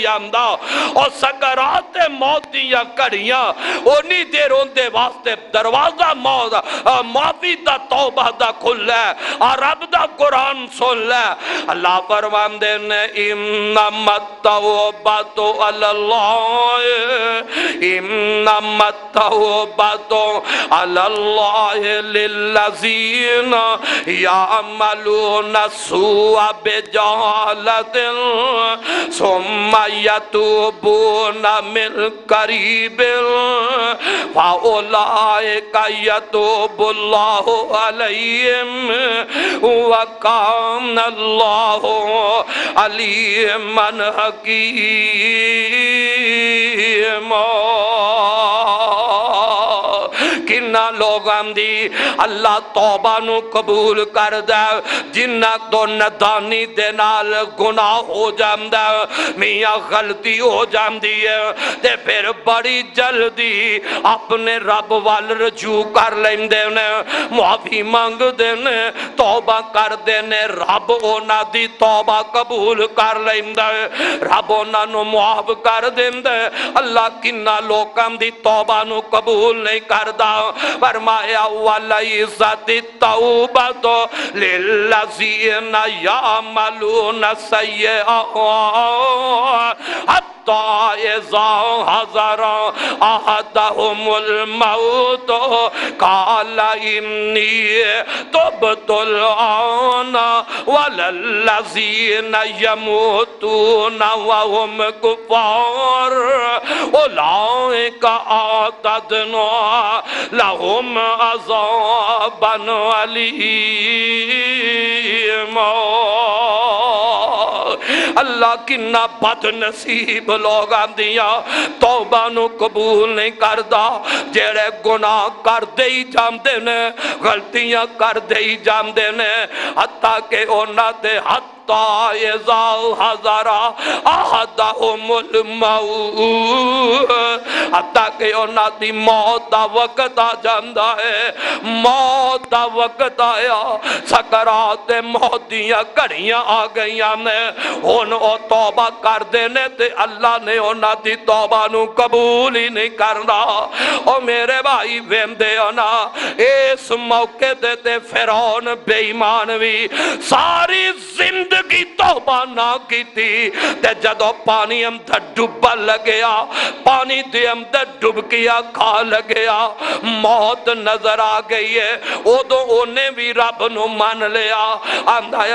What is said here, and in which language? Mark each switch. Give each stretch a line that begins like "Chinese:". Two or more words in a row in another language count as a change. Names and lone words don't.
Punjabi: آمدا، اور سکرات موت دیا کڑیاں انہی دیر ان دے واسطے دروازہ معافی دا توبہ دا کھل ہے، اور رب دا قرآن سن لے، اللہ فرمان دینے
Arabic: انما التوبۃ علی اللہ، انما التوبۃ علی اللہ للذین یعملون السوء بجہالۃ ثم يتوبون من قريب فأولئك يتوب الله عليهم وكان الله عليما حكيما۔
Punjabi: کنا لوگاں دی اللہ توبہ نو قبول کر دے جنہ تو ندانی دے نال گناہ ہو جاندہ میاں غلطی ہو جاندی ہے تے پھر بڑی جلدی اپنے رب وال رجوع کر لیندے نے معافی مانگ دینے توبہ کر دینے رب اونا دی توبہ قبول کر لیندے رب اونا نو معاف کر دیندے۔ اللہ کنا لوگاں دی توبہ نو قبول نہیں کردہ فرمایا
Arabic: وَلَيْسَتِ التَّوْبَةُ لِلَّذِينَ يَعْمَلُونَ السَّيِّئَاتِ حَتَّى إِذَا حَضَرَ أَحَدَهُمُ الْمَوْتُ قَالَ إِنِّي تُبْتُ الْآنَ وَلَا الَّذِينَ يَمُوتُونَ وَهُمْ كُفَّارٌ أُولَئِكَ أَعْتَدْنَا لَهُمْ عَذَابًا أَلِيمًا۔
Punjabi: اللہ کنا بد نصیب لوگ آندیاں توبہ نو قبول نہیں کردہ جیڑے گناہ کر دے ہی جاندے نے غلطیاں کر دے ہی جاندے نے حتیٰ کہ اونا دے
Arabic: حتیٰ اذا حضر احدہم
Punjabi: الموت حتیٰ کہ اونا دی موت دا وقت آ جاندہ ہے موت دا وقت آیا سکرات موت دیاں گھڑیاں آ گئیاں نے ان او توبہ کر دینے تے اللہ نے اونا دی توبہ نو قبول ہی نہیں کرنا۔ او میرے بھائی ویندے ہونا اس موقع دیتے فرعون بے ایمان بھی ساری زندگی توبہ نہ کی تھی تے جدو پانی اندر ڈوبا لگیا پانی دے اندر ڈوب کیا کھا لگیا موت نظر آ گئی ہے ادو انہیں بھی رب نو مان لیا آندھا ہے